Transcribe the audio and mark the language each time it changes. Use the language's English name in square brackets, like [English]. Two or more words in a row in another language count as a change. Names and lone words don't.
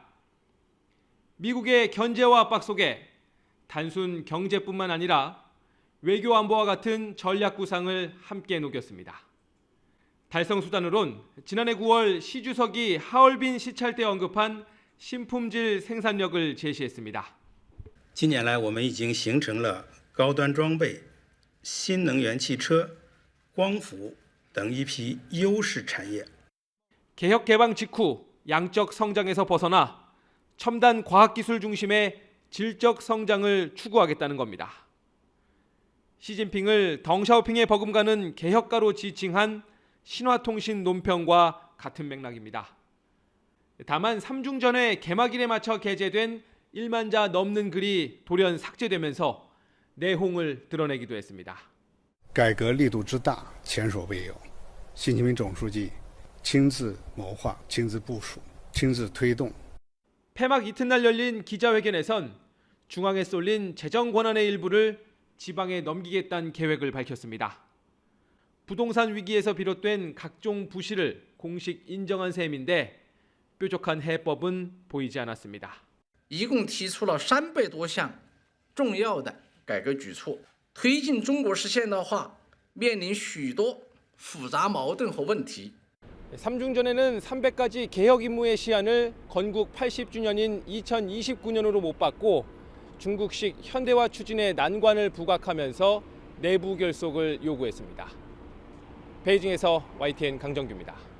[Korean] 미국의 견제와 압박 속에 단순 경제뿐만 아니라 외교 안보와 같은 전략 구상을 함께 녹였습니다. 달성 수단으론 지난해 9월 시 주석이 하얼빈 시찰 때 언급한 신품질 생산력을 제시했습니다. [Chinese] 近年来我们已经形成了高端装备、新能源汽车、光伏等一批优势产业。 [Korean] 개혁 개방 직후 양적 성장에서 벗어나 첨단 과학기술 중심의 질적 성장을 추구하겠다는 겁니다. 시진핑을 덩샤오핑에 버금가는 개혁가로 지칭한 신화통신 논평과 같은 맥락입니다. 다만 3중 전에 개막일에 맞춰 게재된 1만 자 넘는 글이 돌연 삭제되면서 내홍을 드러내기도 했습니다. [Chinese] 改革力度之大前所未有，习近平总书记亲自谋划、亲自部署、亲自推动。 [Korean] 폐막 이튿날 열린 기자회견에선 중앙에 쏠린 재정 권한의 일부를 지방에 넘기겠다는 계획을 밝혔습니다. 부동산 위기에서 비롯된 각종 부실을 공식 인정한 셈인데 뾰족한 해법은 보이지 않았습니다. [Chinese] 一共提出了300多项重要的改革举措，推进中国式现代化面临许多复杂矛盾和问题。 [Korean] 3중 전에는 300가지 개혁 임무의 시한을 건국 80주년인 2029년으로 못 받고 중국식 현대화 추진의 난관을 부각하면서 내부 결속을 요구했습니다. 베이징에서 YTN 강정규입니다.